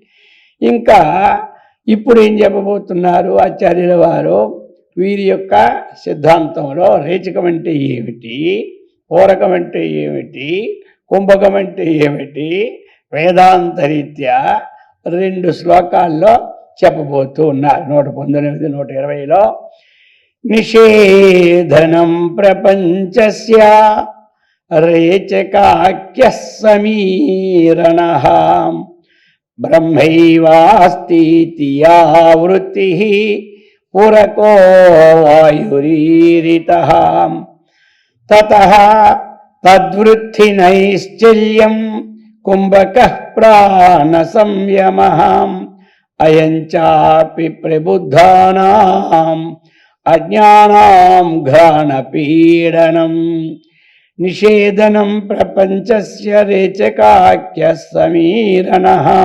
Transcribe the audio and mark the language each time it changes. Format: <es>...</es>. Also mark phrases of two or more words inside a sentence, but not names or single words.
<te>ఇంకా ఇప్పుడు ఏం చెప్పబోతున్నారు ఆచార్యుల వారు, వీరి యొక్క సిద్ధాంతంలో రేచకం అంటే ఏమిటి, పూరకం అంటే ఏమిటి, కుంభకం అంటే ఏమిటి, వేదాంతరీత్యా 2 శ్లోకాల్లో చెప్పబోతూ ఉన్నారు.</te> <sa>119, 120లో నిషేధనం ప్రపంచస్య రేచకాఖ్యః సమీరణః బ్రహ్మైవాస్तीति या वृत्तिः पुरको वायुरीरितः ततः तद्वृत्तिनैश्चल्यं कुम्भकः प्राणसंयमः अयं चापि प्रबुद्धानाम् अज्ञानां घ्राणपीडनं निषेधनं प्रपंचस्य रेचकाख्यः समीरणः</sa>